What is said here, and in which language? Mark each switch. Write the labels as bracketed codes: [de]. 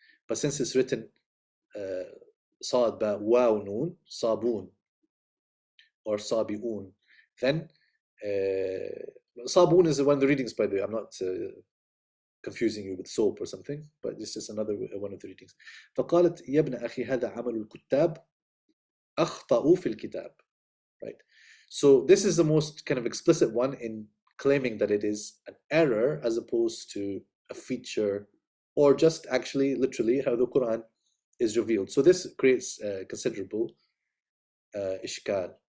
[en] But since it's written [ar] صاد با واو نون صابون [en] or صابئون, then Sabun is one of the readings, by the way. I'm not confusing you with soap or something, but it's just another one of the readings. [ar] فقالت يا ابن أخي هذا عمل الكتاب أخطأوا في الكتاب. [en] Right. So this is the most kind of explicit one in claiming that it is an error as opposed to a feature, or just actually literally how the Quran is revealed. So this creates considerable ishkal.